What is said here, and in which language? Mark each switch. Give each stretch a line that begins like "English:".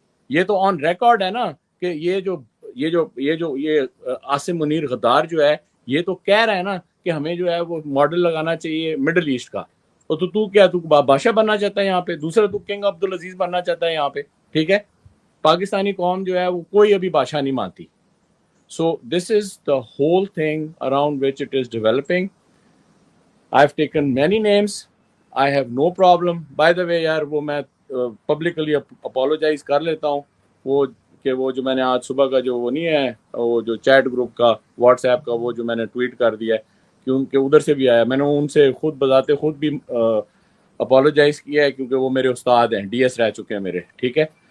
Urdu: یہ تو on record ہے نا کہ یہ عاصم منیر غدار جو ہے یہ تو کہہ رہا ہے نا کہ ہمیں جو ہے وہ ماڈل لگانا چاہیے مڈل ایسٹ کا. تو کیا تو بادشاہ بننا چاہتا ہے یہاں پہ؟ دوسرا تو کنگ عبدالعزیز بننا چاہتا ہے یہاں پہ، ٹھیک ہے. پاکستانی قوم جو ہے وہ کوئی ابھی بادشاہ نہیں مانتی.
English: So this is the whole thing around which it is developing. I have taken many names, I have no problem. By the way
Urdu: یار وہ میں پبلکلی اپولوجائز کر لیتا ہوں وہ جو میں نے آج صبح کا جو وہ نہیں ہے وہ جو چیٹ گروپ کا واٹس ایپ کا وہ جو میں نے ٹویٹ کر دیا ہے کیونکہ ادھر سے بھی آیا. میں نے ان سے خود بذات خود بھی اپولوجائز کیا ہے, کیونکہ وہ میرے استاد ہیں, ڈی ایس رہ چکے ہیں میرے, ٹھیک ہے.